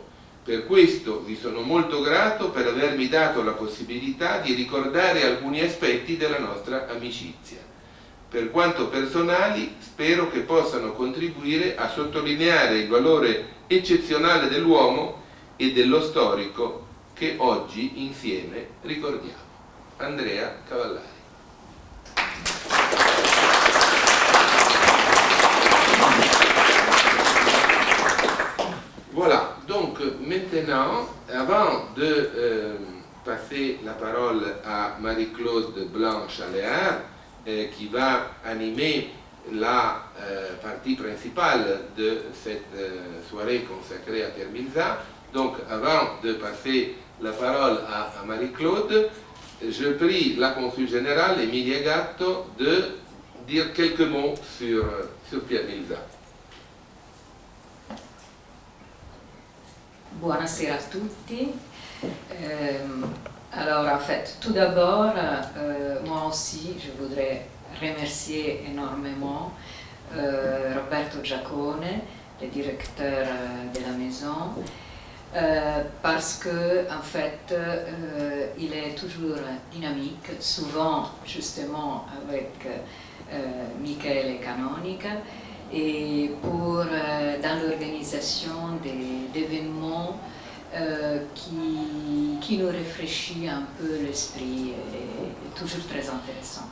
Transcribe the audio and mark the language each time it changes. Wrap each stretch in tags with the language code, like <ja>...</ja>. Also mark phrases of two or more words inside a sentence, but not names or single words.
<it>Per questo vi sono molto grato per avermi dato la possibilità di ricordare alcuni aspetti della nostra amicizia. Per quanto personali, spero che possano contribuire a sottolineare il valore eccezionale dell'uomo e dello storico che oggi insieme ricordiamo. Andrea Cavallari.</it> <fr>Voilà, donc maintenant, avant de passer la parole à Marie-Claude Blanc-Chaléard, qui va animer la partie principale de cette soirée consacrée à Pierre Milzat, donc avant de passer la parole à Marie-Claude, je prie la consul générale Emilia Gatto de dire quelques mots sur Pierre Milzat.</fr> <it>Buonasera a tutti.</it> <fr>Alors en fait, tout d'abord, moi aussi, je voudrais remercier énormément Roberto Giacone, le directeur de la maison, parce que en fait, il est toujours dynamique, souvent justement avec Michele Canonica, et pour dans l'organisation d'événements qui nous rafraîchit un peu l'esprit, est toujours très intéressant.</fr>